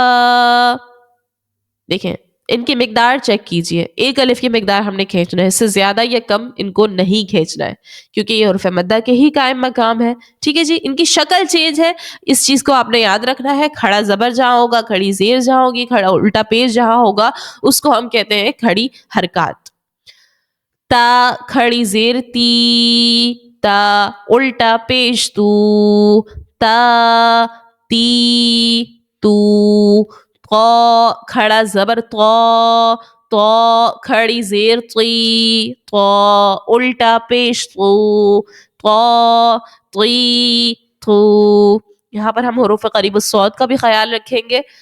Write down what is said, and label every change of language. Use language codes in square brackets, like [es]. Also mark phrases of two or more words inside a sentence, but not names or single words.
[ur] دیکھیں ان کی مقدار چیک کیجئے، ایک الف کی مقدار ہم نے کھینچنا ہے، اس سے زیادہ یا کم ان کو نہیں کھینچنا ہے کیونکہ یہ حروف مدہ کے ہی قائم مقام ہے. ٹھیک ہے جی. ان کی شکل چینج ہے، اس چیز کو آپ نے یاد رکھنا ہے. کھڑا زبر جہاں ہوگا کھڑی زیر جہاں ہوگی، کھڑا الٹا پیش جہاں ہوگا اس کو ہم کہتے ہیں کھڑی حرکات. تا کھڑی زیر تی، تا الٹا پیش تو، تا تی تو. طا کھڑا زبر طا، طا کھڑی زیر طی، طا الٹا پیش تو، طا طی تو. یہاں پر ہم حروف قریب الصوت کا بھی خیال رکھیں گے.